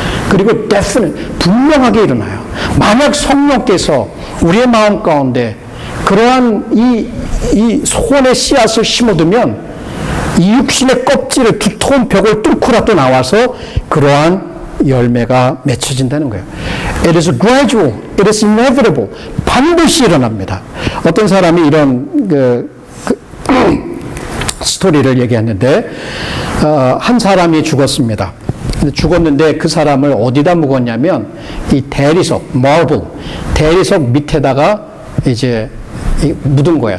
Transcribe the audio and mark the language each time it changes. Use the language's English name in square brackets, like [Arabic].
[Korean] 그리고 분명하게 일어나요. 만약 성령께서 우리의 마음 가운데 그러한 이 소원의 씨앗을 심어두면 이 육신의 껍질을 두터운 벽을 뚫고라도 나와서 그러한 열매가 맺혀진다는 거예요. [English] It is gradual, it is inevitable. [Korean] 반드시 일어납니다. 어떤 사람이 이런 스토리를 얘기했는데 한 사람이 죽었습니다. 죽었는데 그 사람을 어디다 묵었냐면 이 대리석, marble, 대리석 밑에다가 이제 묻은 거예요.